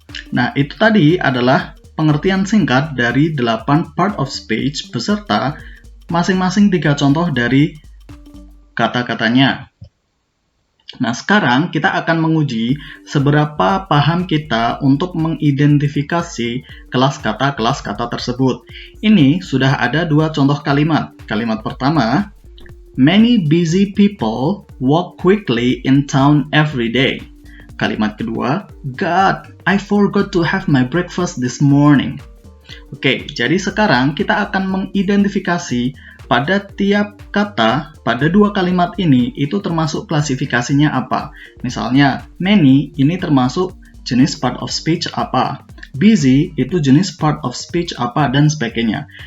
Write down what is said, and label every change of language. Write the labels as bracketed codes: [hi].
[id] Nah, itu tadi adalah pengertian singkat dari 8 part of speech beserta masing-masing 3 contoh dari kata-katanya. Nah, sekarang kita akan menguji seberapa paham kita untuk mengidentifikasi kelas kata tersebut. Ini sudah ada 2 contoh kalimat. Kalimat pertama, [en] many busy people walk quickly in town every day. [id] Kalimat kedua, [en] God, I forgot to have my breakfast this morning. [id] Oke, jadi sekarang kita akan mengidentifikasi pada tiap kata pada 2 kalimat ini itu termasuk klasifikasinya apa. Misalnya, many ini termasuk jenis part of speech apa. Busy itu jenis part of speech apa, dan sebagainya.